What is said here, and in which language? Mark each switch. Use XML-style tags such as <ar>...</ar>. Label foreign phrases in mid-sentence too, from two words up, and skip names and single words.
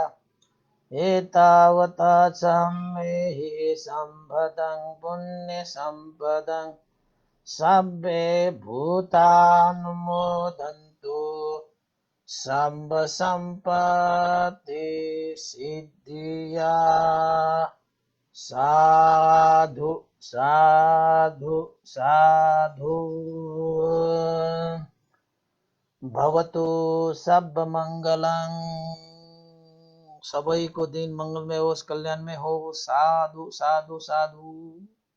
<pi>एतावता सम्मेहि सम्भतं पुण्यसम्पदं सब्बे भूतानुमोदन्तु सब्ब सम्पत्ति सिद्धिया। साधु साधु साधु। भवतु सब मङ्गलं।</pi> <ne>सबैको दिन मङ्गलमय होस्, कल्याणमय होस्।</ne> <pi>साधु साधु साधु।</pi>